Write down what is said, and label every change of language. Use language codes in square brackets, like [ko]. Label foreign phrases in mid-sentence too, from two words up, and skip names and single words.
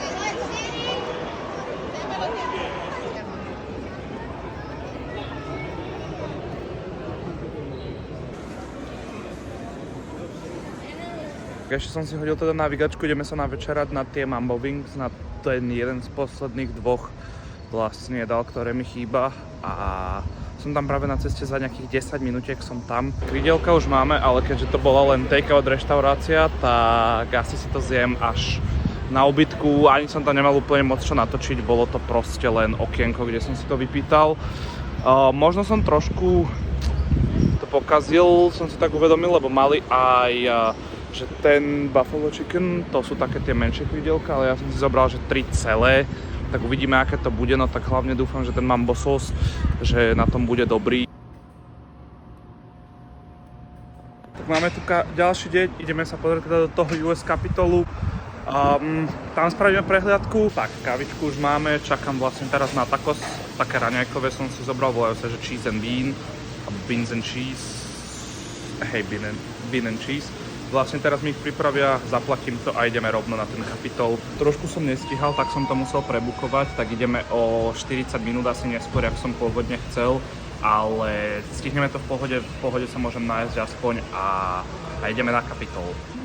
[sk] Ešte som si hodil teda navigačku, ideme sa navečerať na tie Mambo Wings, na ten jeden z posledných dvoch vlastne jedál, ktoré mi chýba a som tam práve na ceste za nejakých 10 minútiek som tam. Krídelka už máme, ale keďže to bola len take-out reštaurácia, tak asi si to zjem až na ubytku, ani som tam nemal úplne moc čo natočiť, bolo to proste len okienko, kde som si to vypýtal. Možno som trošku to pokazil, som si tak uvedomil, lebo mali aj že ten [en] buffalo chicken, [sk] to sú také tie menšie krídelka, ale ja som si zobral, že 3 celé, tak uvidíme, aké to bude, no tak hlavne dúfam, že ten mambo sauce, že na tom bude dobrý. Tak máme tu ďalší deň, ideme sa pozrieť teda do toho US Capitolu. Tam spravíme prehliadku, tak kávičku už máme, čakám vlastne teraz na tacos, také raňajkové som si zobral, volajú sa, že [en] cheese and bean, [sk] alebo [en] beans and cheese, [sk] hej, [en] bean and cheese. [sk] Vlastne teraz mi ich pripravia, zaplatím to a ideme rovno na ten Capitol. Trošku som nestíhal, tak som to musel prebukovať, tak ideme o 40 minút asi neskôr, ako som pôvodne chcel, ale stihneme to v pohode sa môžem nájsť aspoň a ideme na Capitol.